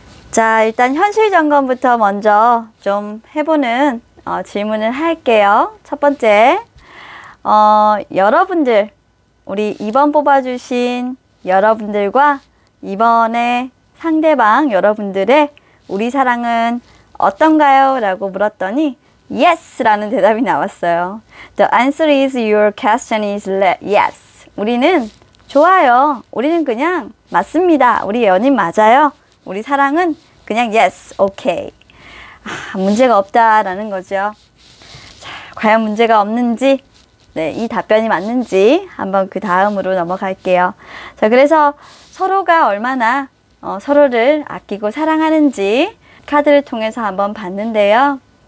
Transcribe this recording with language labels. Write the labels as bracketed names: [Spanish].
[Korean] 자, 일단 현실 점검부터 먼저 좀 해보는 질문을 할게요. 첫 번째, 여러분들, 우리 2번 뽑아주신 여러분들과 이번에 상대방 여러분들의 우리 사랑은 어떤가요? 라고 물었더니 yes! 라는 대답이 나왔어요. [English] The answer is your question is yes. [Korean] 우리는 좋아요. 우리는 그냥 맞습니다. 우리 연인 맞아요. 우리 사랑은 그냥 [English] yes, okay. [Korean] 문제가 없다라는 거죠. 자, 과연 문제가 없는지, 네, 이 답변이 맞는지 한번 그 다음으로 넘어갈게요. 자, 그래서 서로가 얼마나 서로를 아끼고 사랑하는지 카드를 통해서 한번 봤는데요.